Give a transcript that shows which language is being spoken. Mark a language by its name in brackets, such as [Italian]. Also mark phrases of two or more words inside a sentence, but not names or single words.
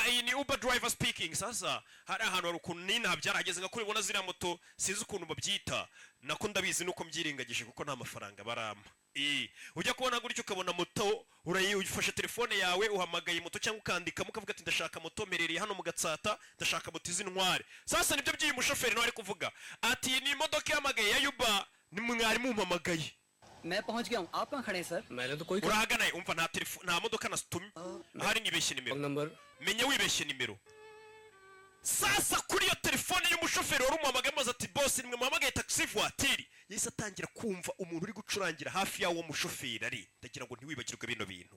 [Kinyarwanda] ati ni Uber [English] driver speaking. [Kinyarwanda] Sasa hari ahantu hari ukuntu nina byarageze nka kuribona ziriya moto sinzi ukuntu babyita nako ndabizi nuko mbyirengagije kuko nta mafaranga barampa. Ujya kubona gutyo ukabona moto urayifashe telefone yawe uhamagaye moto cyangwa ukandika mukavuga ati ndashaka moto merereye hano mu Gatsata ndashaka moto izintware. Sasa nibyo by'iyi mushoferi no ari kuvuga ati ni imodoka yamagaye ya Uber ni mwari mumpamagaye. [Hindi] मैं पहुंच गया हूं आप कहां खड़े हैं सर मैंने तो कोई [Kinyarwanda] urahagana umva nta telefone nta modoka nastumye hari nibeshye nimero menya wibeshye nimero. Sasa kuri yo telefone y'umushoferi wari umuhamagaye maze ati boss nimwe muhamagaye taxi voiture yise atangira kumva umuntu uri gucurangira hafi yawo mushoferi ari ndagira ngo ntiwibagirwe bino bintu.